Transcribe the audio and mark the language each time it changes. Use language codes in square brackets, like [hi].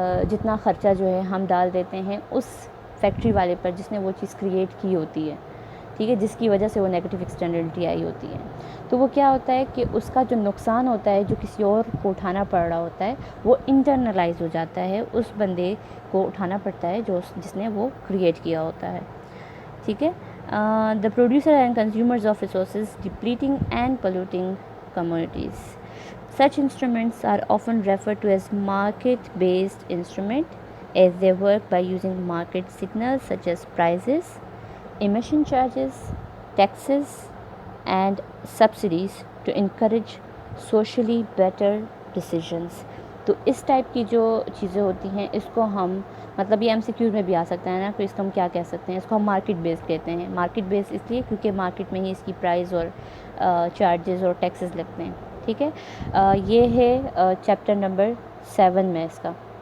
[ur] جتنا خرچہ جو ہے ہم ڈال دیتے ہیں اس فیکٹری والے پر جس نے وہ چیز کریٹ کی ہوتی ہے، ٹھیک ہے، جس کی وجہ سے وہ نیگیٹو ایکسٹرنلٹی آئی ہوتی ہے۔ تو وہ کیا ہوتا ہے کہ اس کا جو نقصان ہوتا ہے، جو کسی اور کو اٹھانا پڑ رہا ہوتا ہے، وہ انٹرنلائز ہو جاتا ہے، اس بندے کو اٹھانا پڑتا ہے جس نے وہ کریٹ کیا ہوتا ہے، ٹھیک ہے۔ [en] The producer and consumers of resources depleting and polluting communities. Such instruments are often referred to as market-based instrument, as they work by using market signals such as prices, emission charges, taxes, and subsidies to encourage socially better decisions. [ur] تو اس type کی جو چیزیں ہوتی ہیں اس کو ہم مطلب یہ MCQ میں بھی آ سکتا ہے نا، کہ اس کو ہم کیا کہہ سکتے ہیں، اس کو ہم مارکیٹ بیس کہتے ہیں۔ مارکیٹ بیس اس لیے کیونکہ مارکیٹ میں ہی اس کی پرائز اور چارجز اور ٹیکسز لگتے ہیں، ٹھیک ہے۔ یہ ہے چیپٹر نمبر 7 میں اس کا